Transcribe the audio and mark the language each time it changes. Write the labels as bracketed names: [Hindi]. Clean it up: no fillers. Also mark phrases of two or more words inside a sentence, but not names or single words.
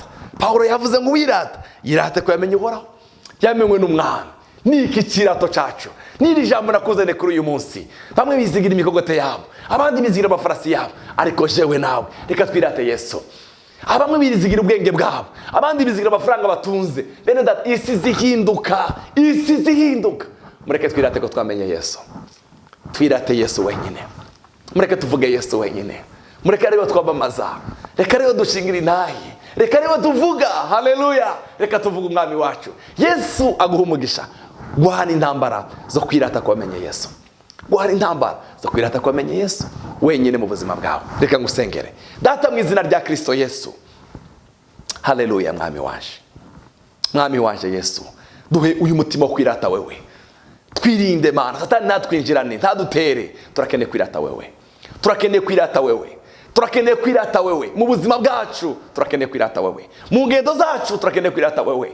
[Rundi] Paulo yavuze ngo wirata yirate ko yamenye uhoraho, yamenwe n'umwami. Niki kirato cyacu. Niri jambo nakuzane kuri uyu munsi. Bamwe bizigira imikogote yabo, abandi bizigira amafarasi yabo, ariko jewe nawe reka twirate Yesu. Abamwe bizigira ubwenge bwabo, abandi bizigira amafaranga batunze. Bene that isi zihinduka. Mureke twirate ko twamenye Yesu. Twirate Yesu wenyine. Mureke tuvuge Yesu wenyine. Mureke rero twabamaza. Reka rero dushingira inahi. Reka rero tuvuga. Haleluya. Reka tuvuga umwami wacu. Yesu aguha umugisha. Guhana intambara zo kwirata ko wamenye Yesu. Guhana intambara zo kwirata ko wamenye Yesu wenyine mu buzima bwawe. Reka ngusengere. Data mu izina rya Kristo Yesu. Haleluya mwami wanje Yesu. Duhe uyu mutima wo kwirata wewe. Twirinde Mana, Satani natwinjirane, ntadutere. Turakeneye kwirata wewe. Turakeneye kwirata wewe. Mu buzima bwacu turakeneye kwirata wewe. Mu ngendo zacu turakeneye kwirata wewe.